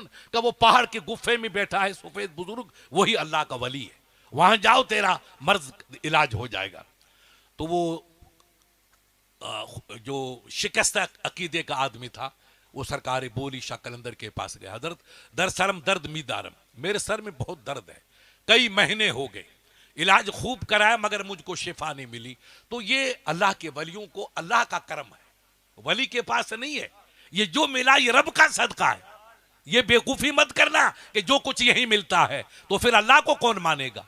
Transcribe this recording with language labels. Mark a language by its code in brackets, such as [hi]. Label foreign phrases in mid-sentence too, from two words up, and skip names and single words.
[ur] کہ وہ پہاڑ کے گفے میں بیٹھا ہے سفید بزرگ، وہی اللہ کا ولی ہے. وہاں جاؤ تیرا مرض علاج ہو جائے گا. تو وہ جو شکستہ عقیدے کا آدمی تھا وہ سرکار بولی شاہ قلندر کے پاس گیا. [fa] حضرت در سرم درد می دارم، [ur] میرے سر میں بہت درد ہے، کئی مہینے ہو گئے، علاج خوب کرایا مگر مجھ کو شفا نہیں ملی. تو یہ اللہ کے ولیوں کو اللہ کا کرم ہے، ولی کے پاس نہیں ہے. یہ جو ملا یہ رب کا صدقہ ہے. یہ بیوقوفی مت کرنا کہ جو کچھ یہی ملتا ہے تو پھر اللہ کو کون مانے گا.